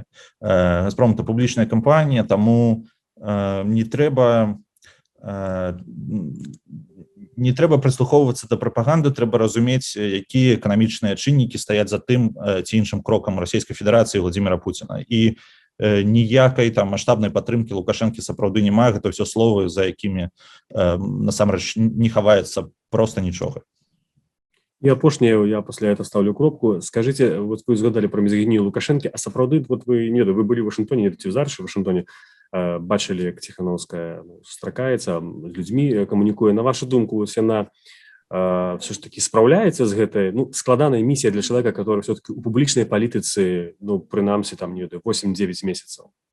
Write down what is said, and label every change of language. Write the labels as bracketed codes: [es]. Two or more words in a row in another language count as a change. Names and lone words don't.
[be] Газпром — это публічная кампанія, таму не трэба прыслухоўвацца да прапаганды, трэба разумець, якія эканамічныя чыннікі стаяць за тым ці іншым крокам Расійскай Федэрацыі Владзіміра Пуціна. І ніякай там маштабнай падтрымкі Лукашэнкі сапраўды няма, гэта ўсё словы, за якімі насамрэч не хаваецца проста нічога. [ru] И апошняе, я после этого ставлю кропку. Скажите, вот вы згадали про мізагінію Лукашэнкі, а сапраўды, вот вы были в Вашингтоне, не [be] ці зараз [ru] в Вашингтоне, бачили, [be] як Ціхановская сустракаецца з людзьмі, камунікуе. На вашу думку, вось яна [ru] все ж таки [be] справляецца з гэтай, складаная місія для чалавека, [ru] который все-таки [be] у публічнай палітыцы, прынамсі, там, 8-9 месяцаў?